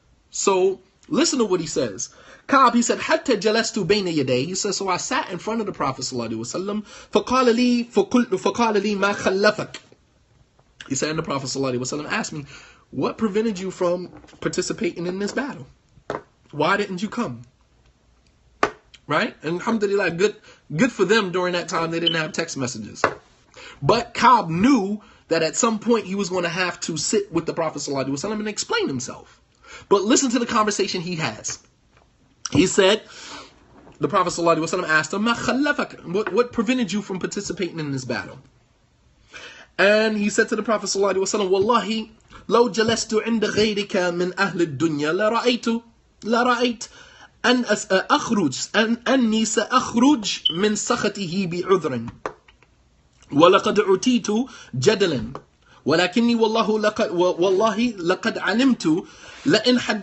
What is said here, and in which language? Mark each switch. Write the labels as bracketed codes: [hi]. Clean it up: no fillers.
[en] So listen to what he says. [ar] Ka'b, [en] he said, [ar] حتى جلست بين يديه. [en] He says, so I sat in front of the Prophet ﷺ. [ar] فقال لي ما خلفك. [en] He said, and the Prophet ﷺ asked me, what prevented you from participating in this battle? Why didn't you come? Right? And alhamdulillah, good for them. During that time, they didn't have text messages. But Ka'b knew that at some point he was going to have to sit with the Prophet ﷺ and explain himself. But listen to the conversation he has. He said, the Prophet ﷺ asked him, what prevented you from participating in this battle? And he said to the Prophet ﷺ, Wallahi, [ar] لو جلست عند غيرك من أهل الدنيا لرأيت أن أخرج أني سأخرج من سخطه بعذر ولقد عتيت جدلا ولكني والله لقد علمت لئن